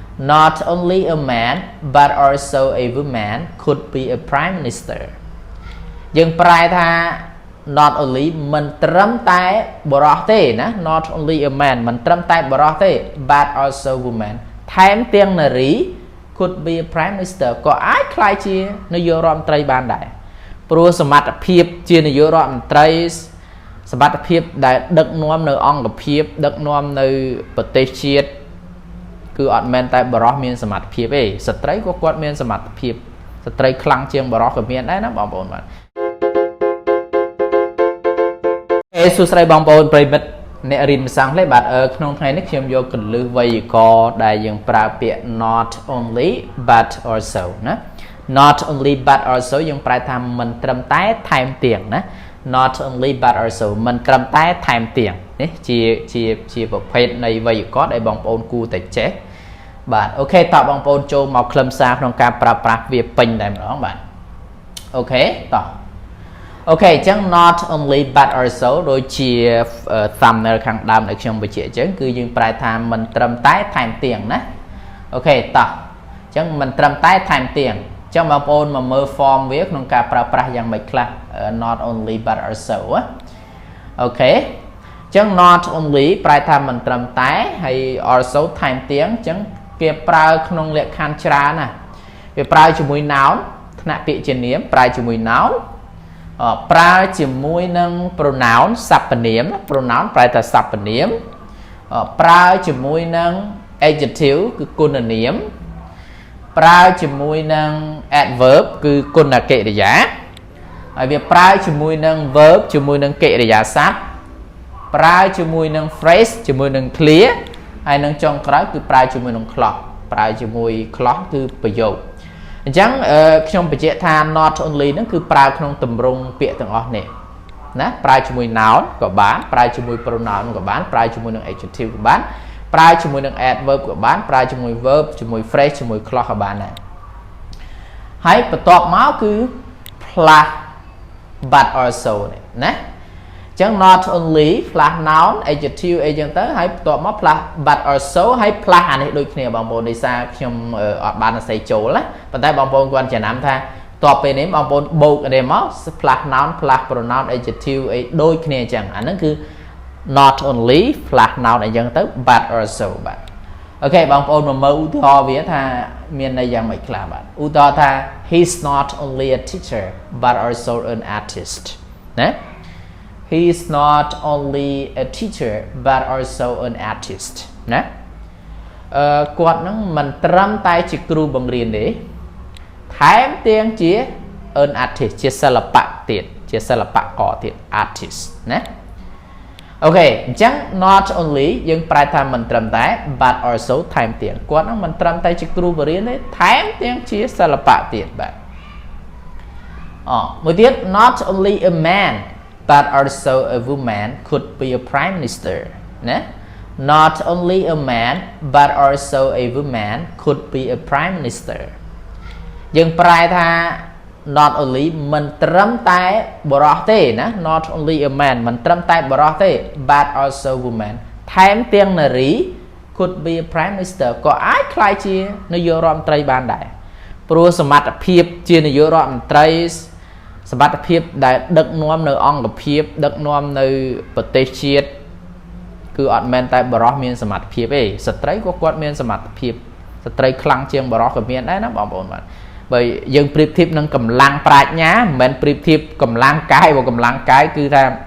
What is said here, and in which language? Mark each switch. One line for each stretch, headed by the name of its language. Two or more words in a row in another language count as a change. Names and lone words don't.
English: not only a man but also a woman could be a prime minister
Khmer: យើងប្រែថា
English: not only
Khmer: មិនត្រឹមតែបុរសទេណា
English: not only a man មិន
Khmer: ត្រឹមតែបុរសទេ
English: but also woman
Khmer: ថែមទាំងនារី
English: could be a prime minister
Khmer: ក៏អាចក្លាយជានាយក រដ្ឋមន្ត្រីបានដែរព្រោះសមត្ថភាពជានាយករដ្ឋមន្ត្រីសមត្ថភាពដែលដឹកនាំនៅអង្គភាពដឹកនាំនៅប្រទេសជាតិគឺអត់មែនតែបុរសមានសមត្ថភាពទេស្ត្រីក៏គាត់មានសមត្ថភាពស្ត្រីខ្លាំងជាងបុរសក៏មានដែរណាបងប្អូនបាទសួស្តីបងប្អូនប្រិមិត្តអ្នករៀនភាសាអង់គ្លេសបាទក្នុងថ្ងៃនេះ ខ្ញុំយកគន្លឹះវេយ្យាករណ៍ដែលយើងប្រើពាក្យ
English: not only but also
Khmer: ណា
English: not only but also
Khmer: យើងប្រែថាមិនត្រឹមតែថែមទាំងណា
English: not only but also
Khmer: មិនត្រឹមតែថែមទាំងនេះជាប្រភេទនៃវេយ្យាករណ៍ដែលបងប្អូនគួរតែចេះបាទអូខេតើបងប្អូនចូលមកខ្លឹមសារក្នុងការប្រើប្រាស់វាពេញតែម្ដង បាទអូខេតោះអូខេអញ្ចឹង
English: not only but also
Khmer: ដូចជា thumbnail ខាងដើមដែលខ្ញុំបញ្ជាក់អញ្ចឹងគឺយើងប្រែថាមិនត្រឹមតែថែមទាំងណាអូខេតោះអញ្ចឹងមិនត្រឹមតែថែមទាំងអញ្ចឹងបងប្អូនមកមើល form វាក្នុងការប្រើប្រា ស់យ៉ាងម៉េចខ្លះ
English: not only but also
Khmer: អូខេអញ្ចឹង
English: not only
Khmer: ប្រែថាមិនត្រឹមតែហើយ also ថែមទាំងអញ្ចឹងគេប្រើក្នុងលក្ខខណ្ឌច្រើនណាវាប្រើជាមួយ noun ថ្នាក់ពាក្យជានាមប្រើ ជាមួយ noun ប្រើជាមួយនឹង pronoun សព្វនាម pronoun ប្រែថាសព្វនាមប្រើជាមួយនឹង adjective គឺគុណនាមប្រើជាមួយនឹង adverb គឺគុ ណកិរិយាហើយវាប្រើជាមួយនឹង verb ជាមួយនឹងកិរិយាសព្ទប្រើជាមួយនឹង phrase ជាមួយនឹង clear ហើយនឹងចុងក្រោយគឺប្រើជាមួយនឹង clause ប្រើជាមួយ clause គឺប្រយោគអញ្ចឹងខ្ញុំបញ្ជាក់ថា
English: not only
Khmer: ហ្នឹងគឺប្រើក្នុងទម្រង់ពាក្យទាំងអស់នេះណាប្រើជាមួយ noun ក៏បានប្រើជាមួយ pronoun ក៏បានប្រើជាមួយនឹង adjective ក៏បានប្រើជាមួយនឹង adverb ក៏បានប្រើជាមួយ verb ជាមួយ phrase ជាមួយ clause ក៏បានដែរហើយបន្ទាប់មកគឺ
English: plus but also
Khmer: ណាអញ្ចឹង
English: not only plus noun adjective
Khmer: អីចឹងទៅហើយបន្ទាប់មក
English: plus but also
Khmer: ហើយ plus អានេះដូចគ្នា បងប្អូនដោយសារខ្ញុំអត់បានសរសេរចូលណាប៉ុន្តែបងប្អូនគាត់ចំណាំថាតបពេលនេះបងប្អូនបូកនេះមក
English: plus noun plus pronoun adjective
Khmer: អីដូចគ្នាអញ្ចឹងអាហ្នឹងគឺ
English: not only plus noun
Khmer: អីចឹងទៅ
English: but also
Khmer: បាទអូខេបងប្អូនមកមើលឧទាហរណ៍វាថាមានន័យយ៉ាងម៉េចខ្លះបាទឧទាហរណ៍ថា
English: he's not only a teacher but also an artist
Khmer: ណា
English: he is not only a teacher but also an artist
Khmer: ណាគាត់នឹងមិនត្រឹមតែជាគ្រូបង្រៀនទេថែមទាំងជា
English: an artist
Khmer: ជាសិល្បៈទៀតជាសិល្បករទៀត artist ណាអូខេអញ្ចឹង
English: not only
Khmer: យើងប្រែថាមិនត្រឹមតែ
English: but also
Khmer: ថែមទាំងគាត់នឹងមិនត្រឹមតែជាគ្រូបង្រៀនទេថែមទាំងជាសិល្បៈទៀតបាទ
English: មួយទៀត not only a man but also a woman could be a prime minister ណា not only a man but also a woman could be a prime minister
Khmer: យើងប្រែថា
English: not only
Khmer: មិនត្រឹ មតែបុរសទេណា
English: not only a man
Khmer: មិនត្រឹមតែបុរសទេ
English: but also woman
Khmer: ថែមទាំងនារី
English: could be a prime minister
Khmer: ក៏អាចក្លាយជានាយករដ្ឋមន្ត្រីបានដែរព្រោះសមត្ថភាពជានាយករដ្ឋមន្ត្រីសមត្ថភាពដែលដឹកនាំនៅអង្គភាពដឹកនាំនៅប្រទេសជាតិគឺអត់មែនតែបុរសមានសមត្ថភាពទេស្ត្រីក៏គាត់មានសមត្ថភាពស្ត្រីខ្លាំងជាងបុរសក៏មានដែរណាបងប្អូនបាទបើយើងប្រៀបធៀបនឹងកម្លាំងប្រាជ្ញាមិនមែនប្រៀបធៀបកម្លាំងកាយបើកម្លាំងកាយគឺថា